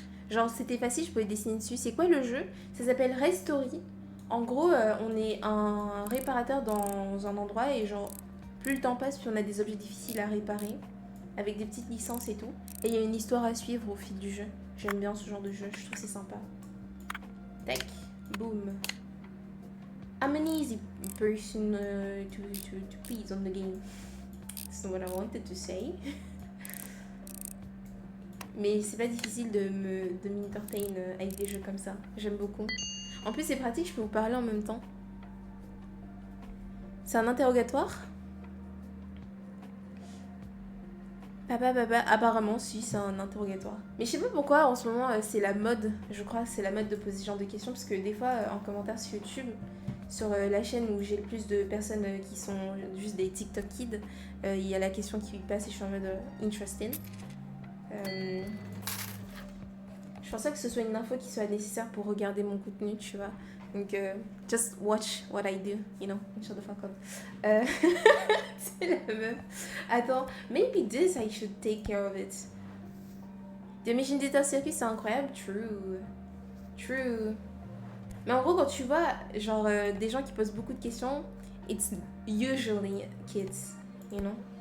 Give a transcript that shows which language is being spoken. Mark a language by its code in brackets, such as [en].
[fr] Genre, c'était facile, je pouvais dessiner dessus. C'est quoi le jeu? Ça s'appelle Restory. En gros, on est un réparateur dans un endroit et genre, plus le temps passe, plus on a des objets difficiles à réparer. Avec des petites licences et tout. Et il y a une histoire à suivre au fil du jeu. J'aime bien ce genre de jeu, je trouve que c'est sympa. Tac. Boum. [en] I'm an easy person to please on the game. That's not what I wanted to say. [fr] Mais c'est pas difficile de m'entertain avec des jeux comme ça. J'aime beaucoup. En plus, c'est pratique, je peux vous parler en même temps. C'est un interrogatoire. Papa, apparemment, si, c'est un interrogatoire. Mais je sais pas pourquoi, en ce moment, c'est la mode. Je crois que c'est la mode de poser ce genre de questions. Parce que des fois, en commentaire sur YouTube, sur la chaîne où j'ai le plus de personnes qui sont juste des TikTok kids, il y a la question qui passe et je suis en mode interesting. Je pense pas que ce soit une info qui soit nécessaire pour regarder mon contenu, tu vois. Donc, [en] just watch what I do, you know, shut the fuck up. [fr] C'est la meuf. Attends, [en] maybe this I should take care of it. [fr] The Mission Data Circuit, c'est incroyable, true. Mais en gros, quand tu vois, genre, des gens qui posent beaucoup de questions, [en] it's usually kids, you know.